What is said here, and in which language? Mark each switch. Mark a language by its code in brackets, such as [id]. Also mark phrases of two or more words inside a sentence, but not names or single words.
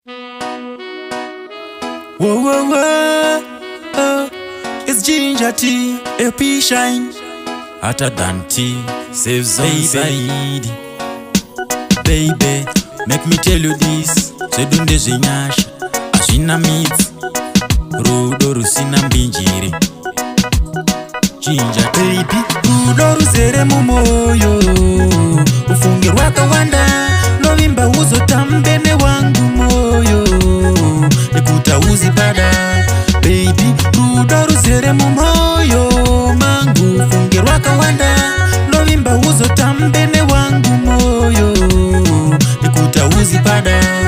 [en] Whoa, whoa, whoa, oh, it's Ginger T, L P Shine. Hotter than tea, save zone Baby. side. Baby, make me tell you this, [sn] zvedu ndezvenyasha, hazvina midzi, rudo rusina mbinjiri. Ginger T. Baby, rudo ruzere mumwoyo, ufunge rwakawanda, novimba uzotambe newangu mwoyo, nekuti hauzi pada. Baby, rudo ruzere mumwoyo mangu, ufunge rwakawanda, novimba uzotambe newangu mwoyo, nekuti hauzi pada.